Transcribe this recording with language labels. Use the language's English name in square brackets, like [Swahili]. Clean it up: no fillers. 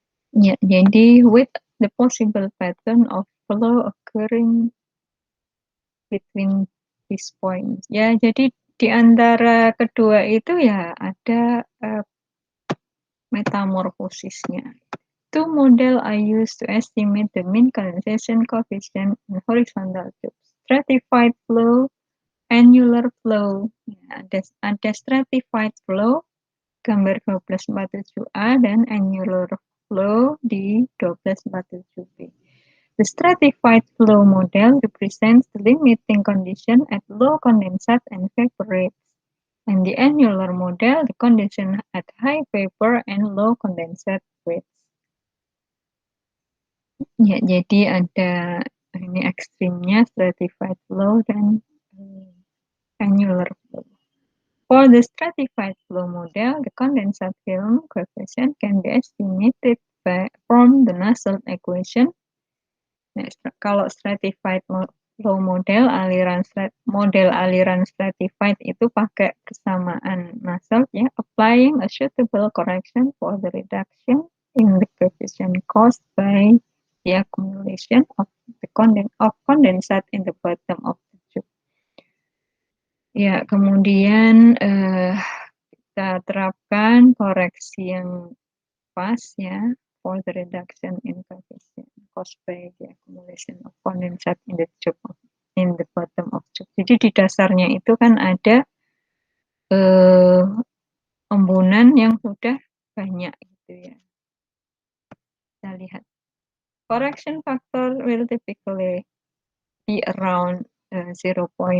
[Indonesian] Ya, jadi [English] with the possible pattern of flow occurring between these points. [Indonesian] Ya, jadi di antara kedua itu ya ada metamorfosisnya. [English] Two model I use to estimate the mean condensation coefficient in horizontal tubes. Stratified flow, annular flow. [Indonesian] Ya, ada stratified flow, gambar 1247A, dan annular flow di 1247B. [English] The stratified flow model represents the limiting condition at low condensate and vapor rates. And the annular model, the condition at high vapor and low condensate rates. [Indonesian] Ya, jadi ada ini ekstrimnya, stratified flow dan annular flow. [English] For the stratified flow model, the condensate film coefficient can be estimated from the Nusselt equation. [Indonesian] Nah, kalau stratified flow model, aliran stratified itu pakai kesamaan Nusselt ya, [English] applying a suitable correction for the reduction in the coefficient caused by the accumulation of condensate in the bottom of the tube. [Indonesian] Ya, kemudian kita terapkan koreksi yang pas ya, [English] for the reduction in coefficient caused by the accumulation of condensate in the tube in the bottom of tube. [Indonesian] Jadi di dasarnya itu kan ada embunan yang sudah banyak gitu ya. Kita lihat. [English] Correction factor will typically be around 0.8.